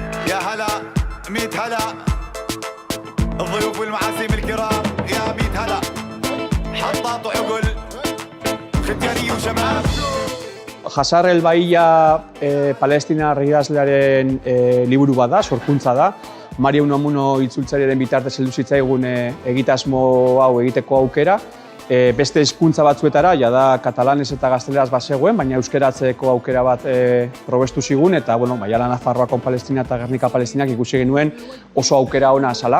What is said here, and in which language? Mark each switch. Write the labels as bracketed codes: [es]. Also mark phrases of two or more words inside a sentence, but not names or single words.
[ar] يا هلا 100 هلا الضيوف والمعازيم الكرام يا 100 هلا حطاط وعقل ختياني وشباب [eu] Jasar el Bahia Palestinar idazlearen liburu bat da, sorkuntza da. Mario Unamuno itzultzailearen bitartez heldu zitzaigun egitasmo hau egiteko aukera. Beste hizkuntza batzuetara, jada katalanez eta gazteleraz bazegoen, baina euskeratzeko aukera bat probestu zigun, eta Maiala Nafarroako Palestina eta Gernika Palestinak ikusi genuen oso aukera ona zala.